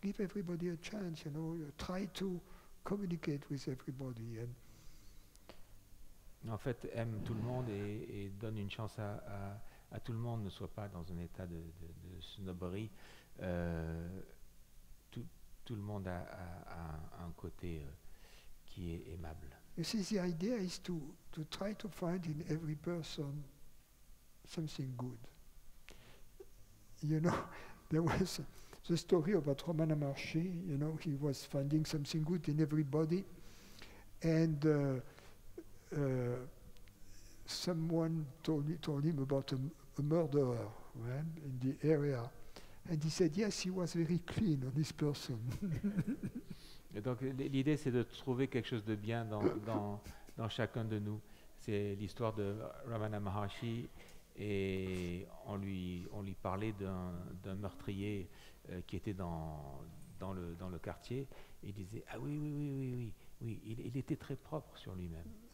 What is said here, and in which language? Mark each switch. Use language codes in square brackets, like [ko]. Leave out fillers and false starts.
[en] Give everybody a chance, you know. Try to communicate with everybody. And [fr] En fait, aime tout le monde et donne une chance à tout le monde, ne soit pas dans un état de snobberie. Tout le monde a un côté qui est aimable. [en] you see, the idea is to try to find in every person something good. You know, there was the story about Ramana Maharshi, you know, he was finding something good in everybody, and someone told him about a murderer, right, in the area, and he said, yes, he was very clean on this person. [fr] Et donc l'idée, c'est de trouver quelque chose de bien dans chacun de nous. C'est l'histoire de Ramana Maharshi et on lui parlait d'un meurtrier qui était dans dans le quartier, et il disait « Ah oui, oui, oui, oui, oui, oui, il était très propre sur lui-même. »